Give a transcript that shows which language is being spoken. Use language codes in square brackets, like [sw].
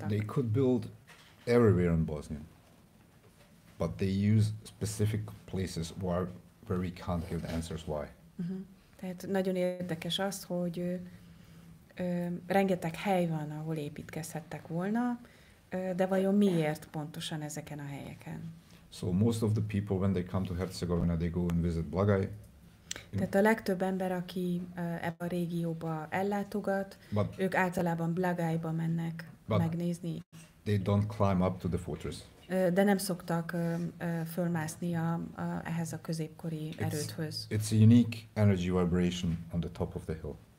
[en] So they could build everywhere in Bosnia, but they use specific places where we can't give the answers why. [hu] Tehát nagyon érdekes az, hogy rengeteg hely van, ahol építkezhettek volna, de vajon miért pontosan ezeken a helyeken? [en] So most of the people when they come to Herzegovina, they go and visit Blagaj. [hu] Tehát a legtöbb ember, aki ebbe a régióba ellátogat, ők általában Blagajba mennek megnézni. [en] They don't climb up to the fortress. [hu] De nem szoktak fölmászni ehhez a középkori erődhöz. [en] It's a unique energy vibration on the top of the hill.